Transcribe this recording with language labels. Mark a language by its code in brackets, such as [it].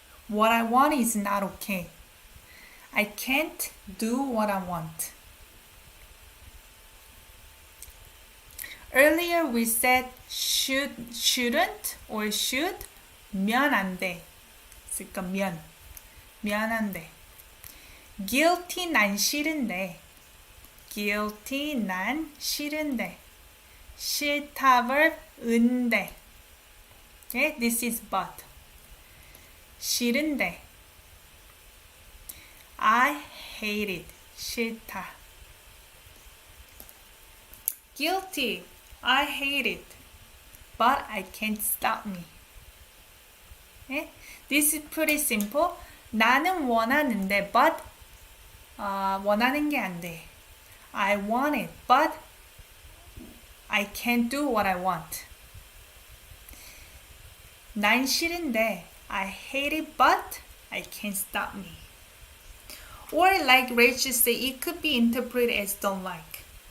[en] What I want is not okay. I can't do what I want. Earlier we said shouldn't or should [ko] 면 안 돼. 그러니까 면 안 돼. Guilty 난 싫은데. Guilty 난 싫은데. [en] 싫다 verb 은데. Okay, this is but. 싫은데. I hate it. 싫다. Guilty. I hate it. But I can't stop me. Okay? This is pretty simple. [ko] 나는 원하는데, but 원하는 게 안 돼. [en] I want it, but I can't do what I want. [ko] 난 싫은데, [en] I hate it, but I can't stop me. Or like Rachel said, it could be interpreted as don't like.